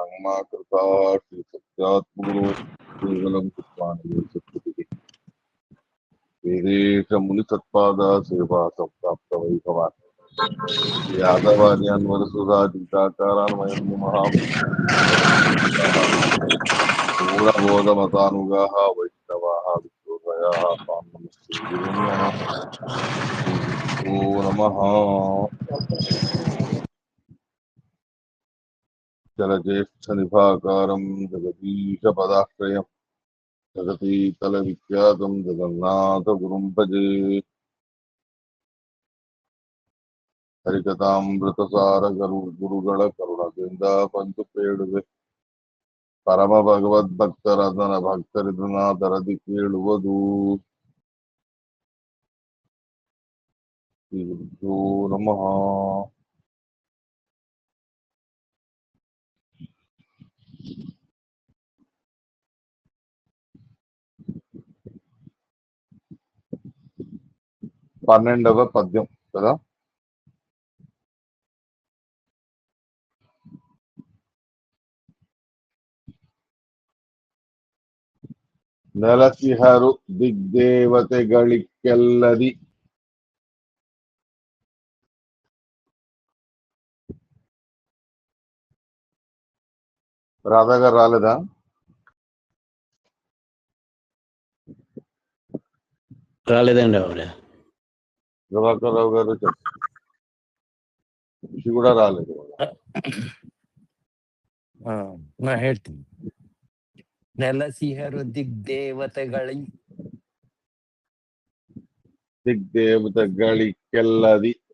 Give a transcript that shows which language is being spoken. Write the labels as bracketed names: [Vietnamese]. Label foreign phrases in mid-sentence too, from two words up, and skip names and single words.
[Sanskrit] कर्मा कृता श्री सत्यात्मगुरु केवलं कृत्वानि सत्कृतिः वेदेश मुनिसत्पादा सेवा संप्राप्त वैभवान् यादवार्यान् वरसुधा टीकाकारान्वयं मूलबोधमतानुगाः वैष्णवाः विष्णुदयाः तां नमस्ते गुरुं नमः श्रीगुरुभ्यो नमः। जलज्येष्ठनिभाकारं जगदीशपदाश्रयं जगतीतलविख्यातं जगन्नाथगुरुं भजे। [Kannada] ಹರಿಕಥಾಮೃತಸಾರ ಗುರುಗಳ ಕರುಣದಿಂದ ಪಂಚು ಕೇಳುವೆ ಪರಮ ಭಗವದ್ಭಕ್ತರದನ ಭಕ್ತರಿದನಾದರದಿ ಕೇಳುವುದು. ಶ್ರೀ ಗುರುಭ್ಯೋ ನಮಃ. [Telugu] పన్నెండవ పద్యం కదా. [Kannada] ನೆಲಸಿಹರು ದಿಗ್ದೇವತೆಗಳಿಗೆಲ್ಲದಿ [Telugu] రాధాగారు రాలేదా? రాలేదండి ఆవిడ. ప్రభాకర్ రావు గారు ఖుషి కూడా రాలేదు. [Kannada] ನಾ ಹೇಳ್ತೀನಿ. ನೆಲಸಿಹರು ದಿಗ್ದೇವತೆಗಳಿಗೆಲ್ಲದಿ